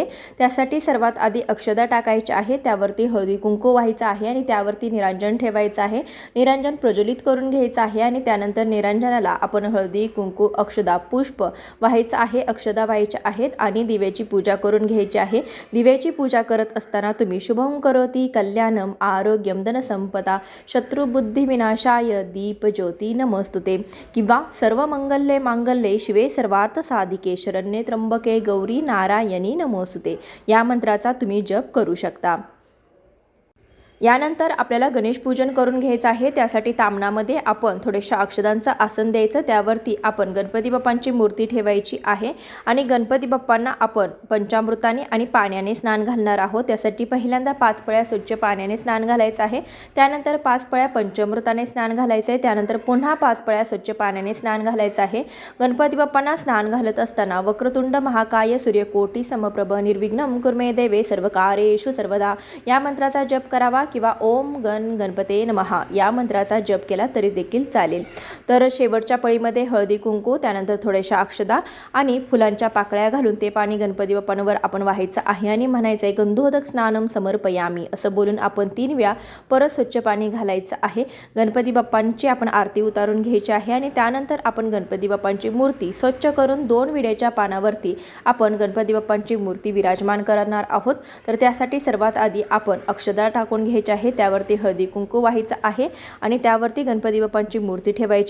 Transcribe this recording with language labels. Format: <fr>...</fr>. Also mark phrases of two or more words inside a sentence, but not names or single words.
<mr>त्यासाठी सर्वात आधी अक्षदा टाकायची आहे, त्यावरती हळदी कुंकू व्हायचं आहे आणि त्यावरती निरांजन ठेवायचं आहे. निरांजन प्रज्वलित करून घ्यायचं आहे आणि त्यानंतर निरांजनाला आपण हळदी, कुंकू, अक्षदा, पुष्प व्हायचं आहे. अक्षदा व्हायच्या आहेत आणि दिव्याची पूजा करून घ्यायची आहे. दिव्याची पूजा करत असताना तुम्ही</mr> <sa>शुभं करोति कल्याणम आरोग्यम धनसंपदा शत्रुबुद्धी विनाशाय दीप ज्योती नमस्तुते किंवा सर्वमंगल्ये मांगल्ये शिवे सर्वार्थ साधिके शरण्ये त्र्यंबके गौरी नारायणी नमोस्तुते</sa> <mr>या मंत्राचा तुम्ही जप करू शकता. यानंतर आपल्याला गणेश पूजन करून घ्यायचं आहे. त्यासाठी तामणामध्ये आपण थोडेशा अक्षदांचं आसन द्यायचं. त्यावरती आपण गणपती बाप्पांची मूर्ती ठेवायची आहे आणि गणपती बाप्पांना आपण पंचामृताने आणि पाण्याने स्नान घालणार आहोत. त्यासाठी पहिल्यांदा 5 पळ्या स्वच्छ पाण्याने स्नान घालायचं आहे. त्यानंतर 5 पळ्या पंचामृताने स्नान घालायचं आहे. त्यानंतर पुन्हा 5 पळ्या स्वच्छ पाण्याने स्नान घालायचं आहे. गणपती बाप्पांना स्नान घालत असताना</mr> <sa>वक्रतुंड महाकाय सूर्यकोटी समप्रभ निर्विघ्नं कुर्मे देवे सर्वकार्येषु सर्वदा</sa> <mr>या मंत्राचा जप करावा किंवा</mr> <sa>ओम गणपते नमः</sa> <mr>या मंत्राचा जप केला तरी देखील चालेल. तर शेवटच्या पळीमध्ये हळदी कुंकू, त्यानंतर थोड्याशा अक्षदा आणि फुलांच्या पाकळ्या घालून ते पाणी गणपती बाप्पांवर आपण वाहायचं आहे आणि म्हणायचं आहे</mr> <sa>गंधोदक स्नानम समर्पयामी</sa> <mr>असं बोलून आपण 3 वेळा परत स्वच्छ पाणी घालायचं आहे. गणपती बाप्पांची आपण आरती उतारून घ्यायची आहे आणि त्यानंतर आपण गणपती बाप्पांची मूर्ती स्वच्छ करून 2 विड्याच्या पानावरती आपण गणपती बाप्पांची मूर्ती विराजमान करणार आहोत. तर त्यासाठी सर्वात आधी आपण अक्षदा टाकून घ्यायची घ्यायचे आहे, त्यावरती हळदी कुंकू व्हायचं आहे आणि त्यावरती गणपती बाप्पांची मूर्ती ठेवायची.</mr>